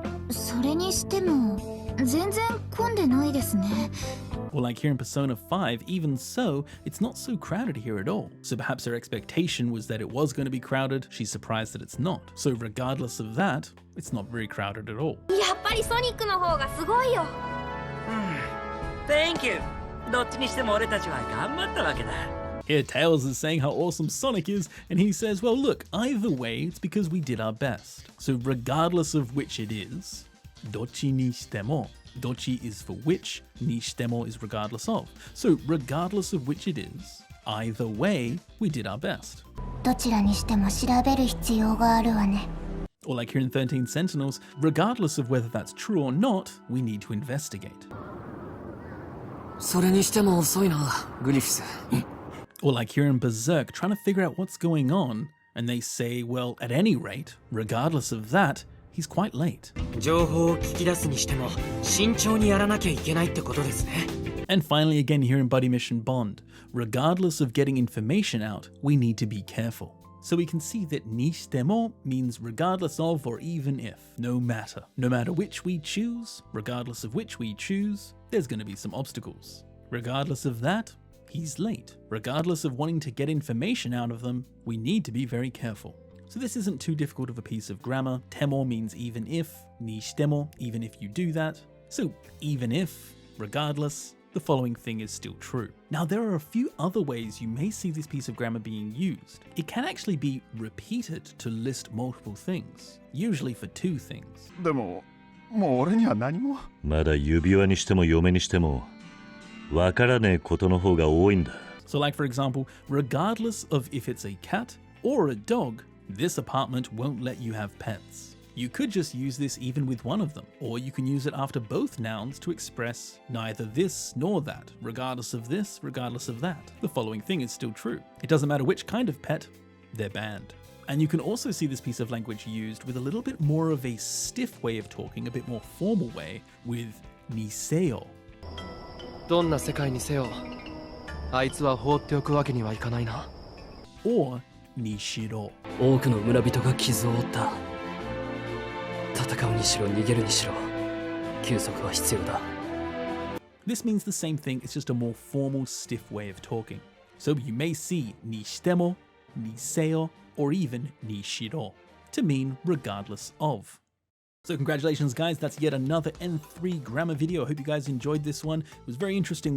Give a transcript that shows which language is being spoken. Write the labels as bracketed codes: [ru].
[ja] それにしても全然混んでないですね。 [en] Or like here in Persona 5, even so, it's not so crowded here at all. So perhaps her expectation was that it was going to be crowded. She's surprised that it's not. So regardless of that, it's not very crowded at all. [ja] やっぱりソニックの方がすごいよ。 [en] Thank you. [ja] どっちにしても俺たちは頑張ったわけだ。 [en] Here Tails is saying how awesome Sonic is, and he says, well look, either way, it's because we did our best. So regardless of which it is, [ja] どっちにしても. [en] Dochi is for which, ni shitemo is regardless of. So regardless of which it is, either way, we did our best. [ja] どちらにしても調べる必要があるわね。 [en] Or like here in 13 Sentinels, regardless of whether that's true or not, we need to investigate. [ja] それにしても遅いな、グリフィス。 [en] Or like here in Berserk, trying to figure out what's going on, and they say, well, at any rate, regardless of that, he's quite late. [ja] 情報を聞き出すにしても慎重にやらなきゃいけないってことですね。 [en] And finally again here in Buddy Mission Bond, regardless of getting information out, we need to be careful. So we can see that ni shitemo means regardless of or even if, no matter. No matter which we choose, regardless of which we choose, there's going to be some obstacles. Regardless of that, he's late. Regardless of wanting to get information out of them, we need to be very careful. So this isn't too difficult of a piece of grammar. Temo means even if, ni shitemo, even if you do that. So even if, regardless, the following thing is still true. Now there are a few other ways you may see this piece of grammar being used. It can actually be repeated to list multiple things, usually for two things. [ja] でも、もう俺には何も。まだ指輪にしても嫁にしてもわからねえことの方が多いんだ。 [en] So like for example, regardless of if it's a cat or a dog, this apartment won't let you have pets. You could just use this even with one of them, or you can use it after both nouns to express neither this nor that, regardless of this, regardless of that. The following thing is still true. It doesn't matter which kind of pet, they're banned. And you can also see this piece of language used with a little bit more of a stiff way of talking, a bit more formal way, with niseo. [ja] どんな世界にせよ、あいつは放っておくわけにはいかないな。 [en] Or nishiro. [ja] 多くの村人が傷を負った。戦うにしろ逃げるにしろ、休息は必要だ。 [en] This means the same thing, it's just a more formal, stiff way of talking. So you may see nishitemo, niseo, or even nishiro to mean regardless of. So congratulations guys, that's yet another N3 grammar video. I hope you guys enjoyed this one. It was very interesting.